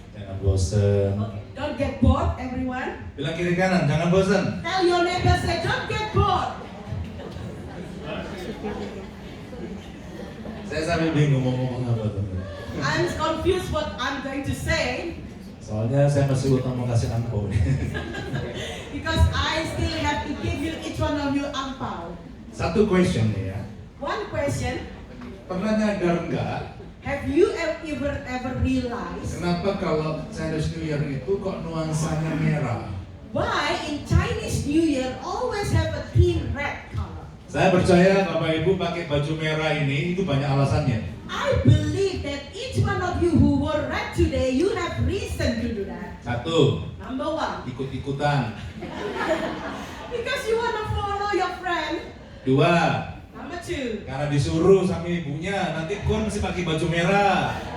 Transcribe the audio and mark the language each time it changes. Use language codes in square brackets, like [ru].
[id] Jangan bosan. [en] Okay. Don't get bored, everyone. [id] Bilang kiri kanan, jangan bosan. [en] Tell your neighbor, say, don't get bored. [id] Saya sampai bingung mau ngomong apa tuh. [en] I'm confused what I'm going to say [id] Soalnya saya masih utang mau kasih angpau nih. [en] because I still have to give you each one of you angpao. [id] Satu question nih ya. [en] One question, [id] Pernah nyadar nggak [en] have you ever realized [id] kenapa kalau Chinese New Year itu kok nuansanya merah? [en] why in Chinese New Year always have a theme red color? [id] Saya percaya Bapak Ibu pakai baju merah ini itu banyak alasannya. [en] I believe that each one of you who wore red today, you have reason to do that. [id] Satu, [en] Number one, [id] ikut-ikutan. [en] because you want to follow your friend. [id] Dua, [en] Number two, [id] karena disuruh sama ibunya, nanti kon mesti pakai baju merah.